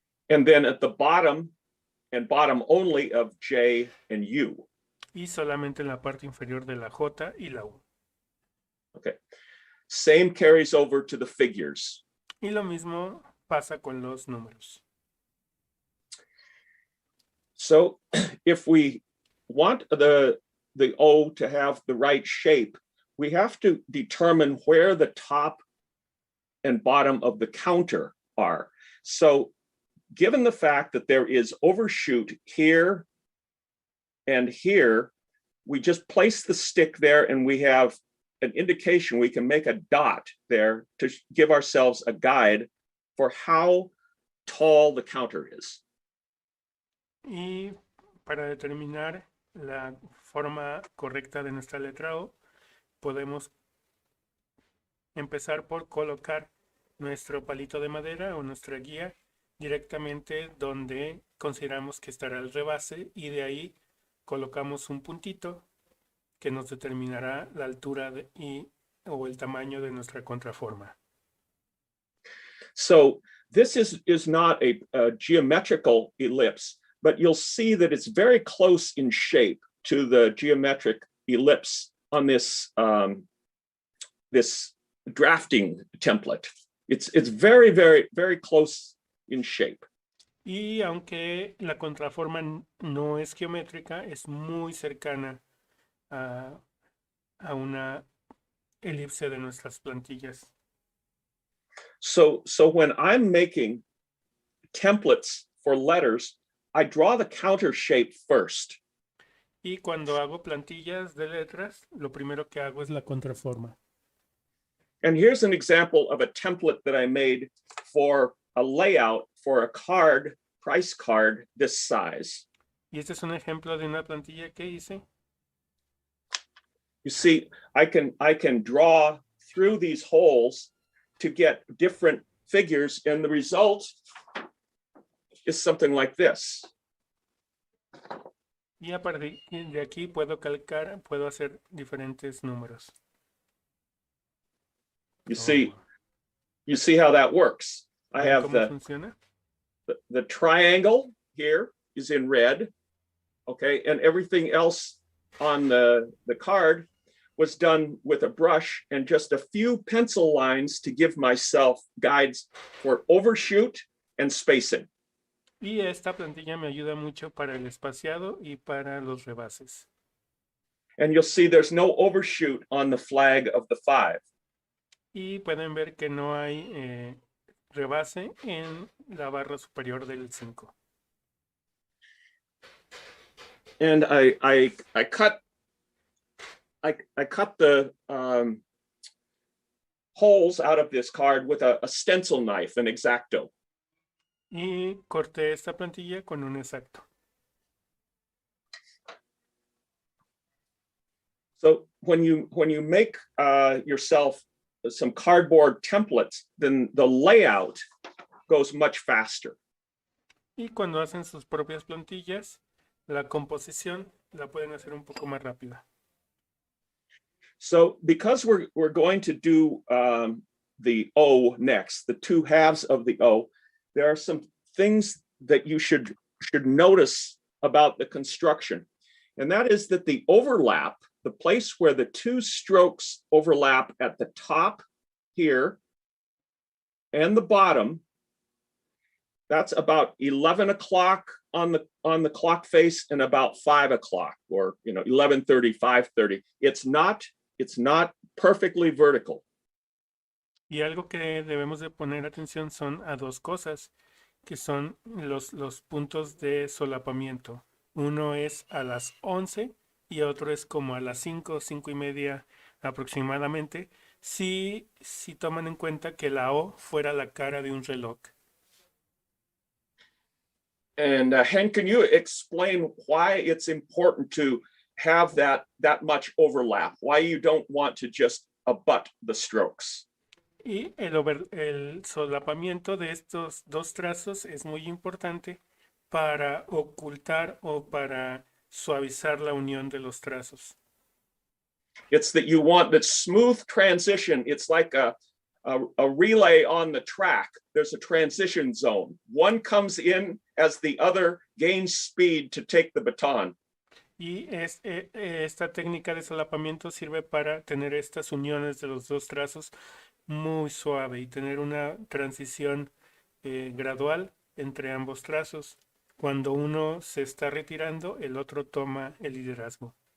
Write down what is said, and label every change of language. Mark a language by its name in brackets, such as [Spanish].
[English] And then at the bottom and bottom only of J and U. [Spanish] Y solamente en la parte inferior de la J y la U. [English] Okay. Same carries over to the figures. [Spanish] Y lo mismo pasa con los números. [English] So if we want the O to have the right shape, we have to determine where the top and bottom of the counter are. So given the fact that there is overshoot here and here, we just place the stick there and we have an indication. We can make a dot there to give ourselves a guide for how tall the counter is. [Spanish] Y para determinar la forma correcta de nuestra letra O, podemos empezar por colocar nuestro palito de madera o nuestra guía directamente donde consideramos que estará el rebase y de ahí colocamos un puntito que nos determinará la altura o el tamaño de nuestra contraforma. [English] So this is not a geometrical ellipse, but you'll see that it's very close in shape to the geometric ellipse on this this drafting template. It's very, very, very close in shape. [Spanish] Y aunque la contraforma no es geométrica, es muy cercana a una elipse de nuestras plantillas. [English] So when I'm making templates for letters, I draw the counter shape first. [Spanish] Y cuando hago plantillas de letras, lo primero que hago es la contraforma. [English] And here's an example of a template that I made for a layout for a card, price card this size. [Spanish] Y este es un ejemplo de una plantilla que hice. [English] You see, I can draw through these holes to get different figures, and the result is something like this. [Spanish] Y a partir de aquí puedo calcar, puedo hacer diferentes números. [English] You see how that works. I [Spanish] ¿Ven [English] have [Spanish] cómo funciona? [English] the triangle here is in red, okay, and everything else on the card was done with a brush and just a few pencil lines to give myself guides for overshoot and spacing. [Spanish] Y esta plantilla me ayuda mucho para el espaciado y para los rebases. [English] And you'll see there's no overshoot on the flag of the 5. [Spanish] Y pueden ver que no hay rebase en la barra superior del 5. [English] And I cut the holes out of this card with a stencil knife, an X-Acto. [Spanish] Y corté esta plantilla con un exacto. [English] So when you make yourself some cardboard templates, then the layout goes much faster. [Spanish] Y cuando hacen sus propias plantillas, la composición la pueden hacer un poco más rápida. [English] So because we're going to do the O next, the 2 halves of the O, there are some things that you should notice about the construction. And that is that the overlap, the place where the 2 strokes overlap at the top here and the bottom, that's about 11 o'clock on the clock face and about 5 o'clock, or 11:30, 5:30. It's not perfectly vertical. [Spanish] Y algo que debemos de poner atención son a 2 cosas, que son los puntos de solapamiento. Uno es a las 11 y otro es como a las 5, 5:30 aproximadamente, si toman en cuenta que la O fuera la cara de un reloj. [English] And Hen, can you explain why it's important to have that much overlap? Why you don't want to just abut the strokes? [Spanish] Y el solapamiento de estos 2 trazos es muy importante para ocultar o para suavizar la unión de los trazos. [English] It's that you want the smooth transition. It's like a relay on the track. There's a transition zone. One comes in as the other gains speed to take the baton. [Spanish] Y esta técnica de solapamiento sirve para tener estas uniones de los 2 trazos muy suave y tener una transición gradual entre ambos trazos. Cuando uno se está retirando, el otro toma el liderazgo.